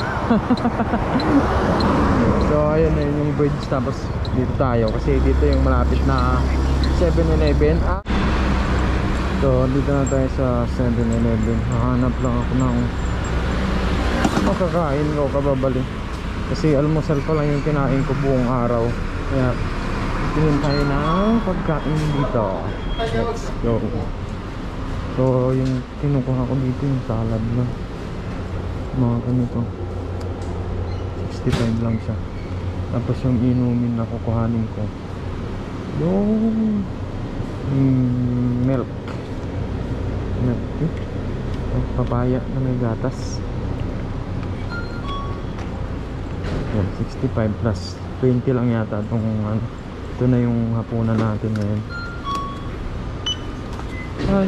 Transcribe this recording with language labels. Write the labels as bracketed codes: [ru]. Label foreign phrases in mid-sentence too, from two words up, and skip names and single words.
[tl] So ayun na yung bridge, tapos dito tayo kasi dito yung malapit na 7-Eleven. So dito na tayo sa 7-Eleven. Hahanap lang ako ng makakain ko kababali kasi almusal pa lang yung kinain ko buong araw, kaya tingin tayo ng pagkain dito. [en] Let's go. [tl] So yung kinukuha ko dito yung salad lang, mga ganito, 65 lang siya. Tapos yung inumin na kukuhanin ko yung [en] milk tea, [tl] papaya na may gatas. Yan, 65 plus 20 lang yata itong ito na yung hapunan natin ngayon. Hi.